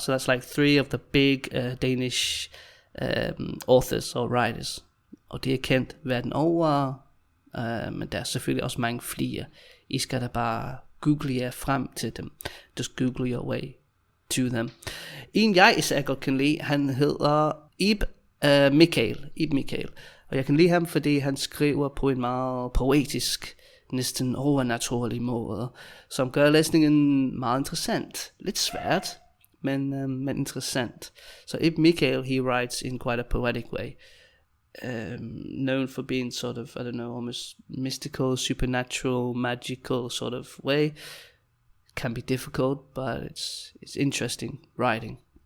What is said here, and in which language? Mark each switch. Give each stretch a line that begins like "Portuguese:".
English: So that's like 3 of the big Danish authors or writers.
Danish: Og det er kendt verden over, men der er selvfølgelig også mange flere. I skal da bare google jer frem til dem.
English: Just google your way to them.
Danish: En jeg især godt kan lide, han hedder Ib Michael. Og jeg kan lide ham, fordi han skriver på en meget poetisk, næsten overnaturlig måde, som gør læsningen meget interessant. Lidt svært, men interessant.
English: So Ib Michael, he writes in quite a poetic way. Known for being sort of, I don't know, almost mystical, supernatural, magical sort of way. Can be difficult, but it's interesting writing.